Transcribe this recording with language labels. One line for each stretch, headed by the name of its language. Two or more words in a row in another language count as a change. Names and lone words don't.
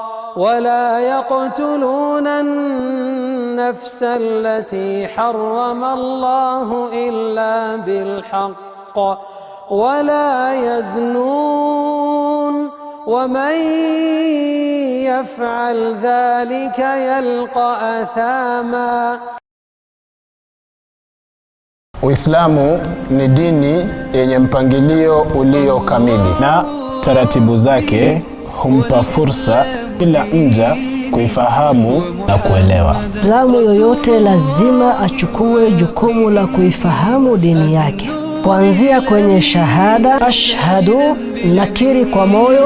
Arabic: إلا بالحق ولا يزنون ومن يفعل ذلك يلقى أثاما.
Swahili: Uislamu ni dini yenye mpangilio ulio kamili na taratibu zake humpa fursa kila mja kuifahamu na kuelewa. Muislamu yoyote lazima achukue jukumu la kuifahamu dini yake, kuanzia kwenye shahada, ashhadu, nakiri kwa moyo,